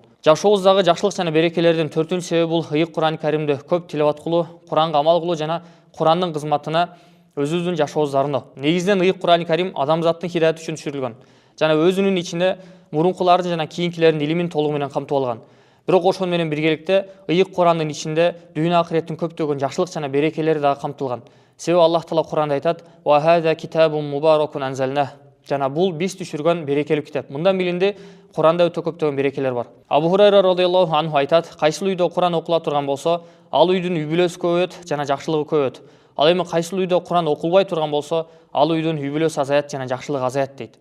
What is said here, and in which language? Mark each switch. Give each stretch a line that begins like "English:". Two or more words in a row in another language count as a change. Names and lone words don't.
Kyrgyz: Жашообуздагы жакшылык жана берекелердин 4-үнчү себеби бул ыйык Кур'ан Каримди көп тилават кылуу, Куранга амал кылуу жана Курандын кызматына өзүбүздүн жашообузду арноо. Негизинен ыйык Кур'ан Карим адамзаттын хидаяты үчүн түшүрүлгөн жана өзүнүн ичинде мурункулардын жана кийинкилердин илимин толугу менен камтып алган. Бирок ошону менен биргеликте ыйык Курандын ичинде дүйнө акыреттин көптөгөн жакшылык жана берекелери дагы камтылган. Себеби Аллах Таала Куранда айтат:
Arabic: "وهذا كتاب مبارك أنزلنا".
Kyrgyz: Жана бул биз түшүргөн берекелүү китап. Мындан билинди, Куранда өтө көптөгөн берекелер бар. Абу Хурайра
Arabic: رضي الله عنه
Kyrgyz: айтат: "Кайсыл үйдө Куран окула турган болсо, ал үйдүн үй бүлөсү көбөйөт жана жакшылыгы көбөйөт. Ал эми кайсыл үйдө Куран окулбай турган болсо, ал үйдүн үй бүлөсү азаят жана жакшылыгы азаят" дейт.